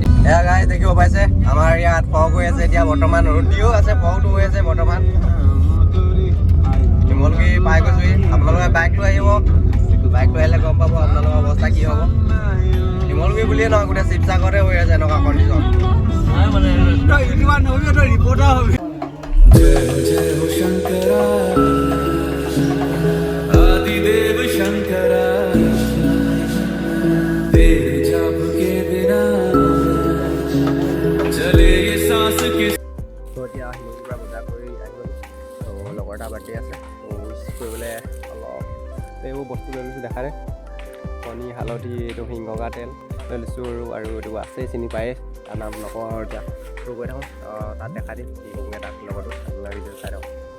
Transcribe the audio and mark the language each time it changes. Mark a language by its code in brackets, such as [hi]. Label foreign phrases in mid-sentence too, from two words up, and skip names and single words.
[as] এয়া গাই দেখিব পাইছে আমাৰ ইয়াত ফগ হৈ আছে এতিয়া বৰ্তমান, ৰুটিও আছে, ফগটো হৈ আছে বৰ্তমান। শিমলুগুৰি পাই গৈছোঁহি। আপোনালোকে বাইক লৈ আহিব, বাইক লৈ আহিলে গম পাব আপোনালোকৰ অৱস্থা কি হ'ব। শিমলুগুৰি বুলিয়ে নহয়, গোটেই শিৱসাগৰতে হৈ আছে এনেকুৱা কণ্ডিশ্যন। [hi] जय जय हो शंकरा आदिदेव शंकरा तेरे जाप के बिना चले ये सांस किस। [as] তো এতিয়া শিমলুগুৰিৰ পৰা বজাৰ কৰি আহিলোঁ। তো লগৰ এটা বাৰ্থডে আছে, তো উইচ কৰিবলৈ অলপ এইবোৰ বস্তু লৈ লৈছোঁ। দেখা দে কণী, হালধি, এইটো হিংগগা তেল লৈ লৈছোঁ আৰু এইটো আছেই, চিনি পায়েই, তাৰ নাম নকওঁ আৰু এতিয়া। তো গৈ থাকোঁ, তাত দেখাই দিম কি তাত লগতো আপোনাৰ ভিডিঅ' চাই থাকোঁ।